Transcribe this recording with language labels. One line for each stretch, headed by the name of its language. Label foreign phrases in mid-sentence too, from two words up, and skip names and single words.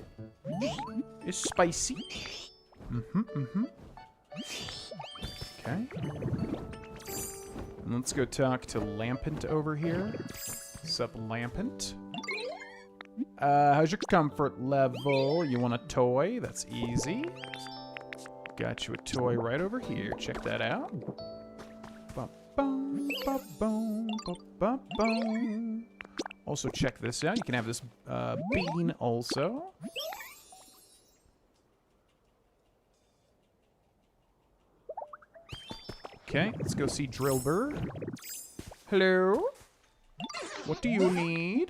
English: It's spicy. Okay. And let's go talk to Lampent over here. Sup, Lampent? How's your comfort level? You want a toy? That's easy. Got you a toy right over here. Check that out. Ba-bum, ba-bum, ba-ba-bum. Also, check this out. You can have this bean also. Okay, let's go see Drillbur. Hello? What do you need?